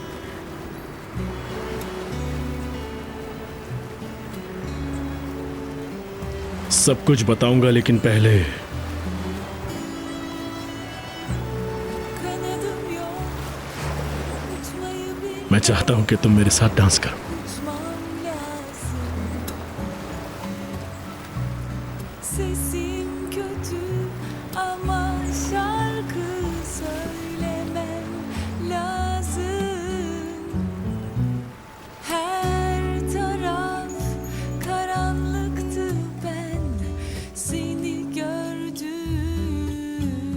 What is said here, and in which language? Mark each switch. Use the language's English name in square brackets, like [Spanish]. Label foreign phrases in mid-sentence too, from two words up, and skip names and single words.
[Hindi] सब कुछ बताऊंगा, लेकिन पहले मैं चाहता हूं कि तुम मेरे साथ डांस करो। [Turkish] Sesim kötü ama şarkı söylemem lazım. Her taraf karanlıktı, ben seni gördüm.